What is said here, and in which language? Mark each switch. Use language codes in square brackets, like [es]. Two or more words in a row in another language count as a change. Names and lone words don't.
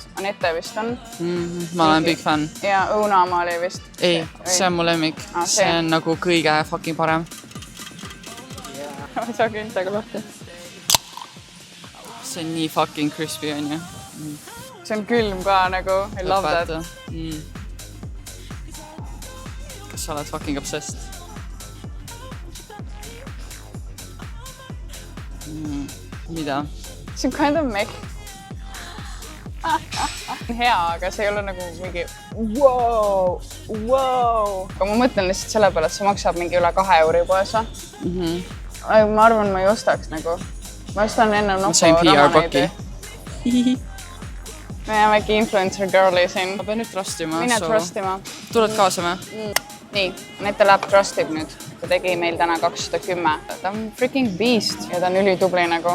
[et] Anette vist on. Ma olen [en] big fan. [et] Ja õunaama oli vist. Ei, see on mu lemmik. See on nagu kõige fucking parem. Ma ei saa küntega lahti. See on nii [en] fucking crispy [et] on ju. See on külm ka nagu. [en] I love that. [et] Kas sa oled [en] fucking obsessed? [et] Mida? See on [en] kind of meh. [et] Hea, aga see ei ole nagu mingi wow. Aga ma mõtlen lihtsalt selle peale, et see maksab mingi üle 2 euri poes. Ma arvan, ma ei ostaks nagu. Ma ostan enne Noko ramaneidi. Me jääme äkki [en] influencer girli [et] siin. Ma pean nüüd trustima. Mine trustima. Tuled kaasa me? Nii, Anette läheb trustib nüüd. Ta tegi meil täna 210. Ta on [en] freaking beast [et] ja ta on ülitubli nagu.